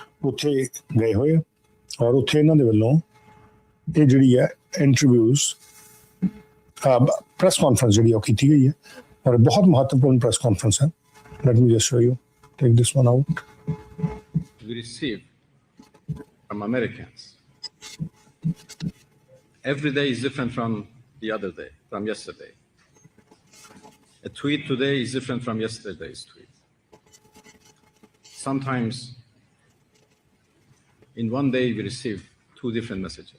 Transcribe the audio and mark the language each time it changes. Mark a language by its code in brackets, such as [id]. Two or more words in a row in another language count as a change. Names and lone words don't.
[pa] हो रहा उत्थे गए हुए ਔਰ ਉੱਥੇ ਇਹਨਾਂ ਦੇ ਵੱਲੋਂ ਇਹ ਜਿਹੜੀ ਹੈ ਇੰਟਰਵਿਊਜ਼ ਪ੍ਰੈਸ ਕਾਨਫਰੰਸ ਜਿਹੜੀ ਉਹ ਕੀਤੀ ਗਈ ਹੈ ਔਰ ਬਹੁਤ ਮਹੱਤਵਪੂਰਨ ਪ੍ਰੈਸ ਕਾਨਫਰੰਸ ਹੈ। [en] Let me just show you, take this one out. We receive from Americans. Every day is different from the other day, from yesterday. A tweet today is different from yesterday's tweet. Sometimes in one day we receive 2 different messages.